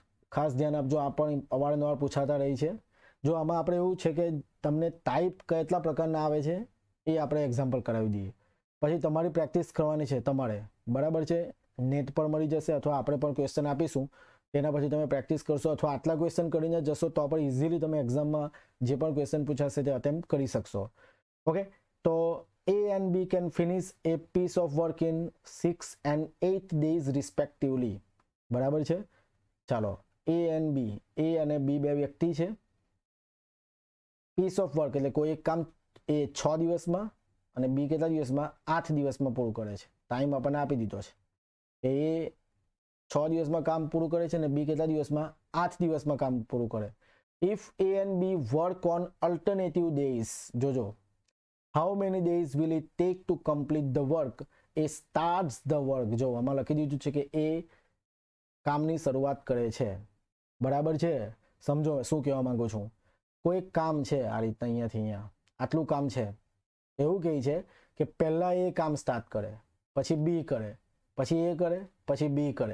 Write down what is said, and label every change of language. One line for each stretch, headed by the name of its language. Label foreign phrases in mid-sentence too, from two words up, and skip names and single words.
Gujarati: ખાસ ધ્યાન આપજો, આ પણ અવારનવાર પૂછાતા રહી છે. જો આમાં આપણે એવું છે કે તમને ટાઈપ કેટલા પ્રકારના આવે છે એ આપણે એક્ઝામ્પલ કરાવી દઈએ, પછી તમારી પ્રેક્ટિસ કરવાની છે તમારે, બરાબર છે. નેટ પર મળી જશે અથવા આપણે પણ ક્વેશ્ચન આપીશું, તેના પછી તમે પ્રેક્ટિસ કરશો અથવા આટલા ક્વેશ્ચન કરીને જશો તો પણ ઇઝીલી તમે એક્ઝામમાં જે પણ ક્વેશ્ચન પૂછાશે તે અટેમ્પ્ટ કરી શકશો.
English: ઓકે, તો A and B can finish a piece of work in 6 and 8 days respectively.
Gujarati: બરાબર છે. ચાલો,
English: A and B,
Gujarati: A અને B બે વ્યક્તિ છે.
English: piece of work
Gujarati: એટલે કોઈ એક કામ એ 6 દિવસમાં અને B કેટલા દિવસમાં? 8 દિવસમાં પૂરું કરે છે. ટાઈમ આપણને આપી દીધો છે. એ 6 દિવસમાં કામ પૂરું કરે છે અને B કેટલા દિવસમાં? 8 દિવસમાં કામ પૂરું કરે.
English: If A and B work on alternative days, જોજો, how many days will it take to complete the work? A starts the work.
Gujarati: જો આમાં લખી દીધું છે કે એ કામની શરૂઆત કરે છે. બરાબર છે. સમજો શું કહેવા માંગુ છું. કોઈ કામ છે આ રીતના અહીંયાથી અહીંયા આટલું કામ છે, એવું કહે છે કે પહેલા એ કામ સ્ટાર્ટ કરે, પછી B કરે, પછી એ કરે, પછી B કરે.